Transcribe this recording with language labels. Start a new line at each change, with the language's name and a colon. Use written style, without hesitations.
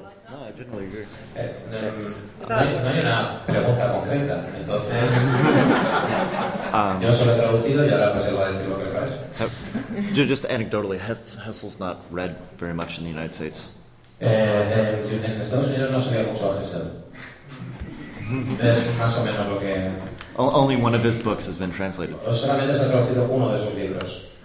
English: No, I generally agree.
Spanish: No hay una pregunta concreta, entonces...
English: Just anecdotally, Hessel's not read very much in the United States.
Spanish: En Estados Unidos no se había mucho a Gesell. Es más o menos lo que...
English: Only one of his books has been translated.
Spanish: O solamente se ha traducido uno de sus libros.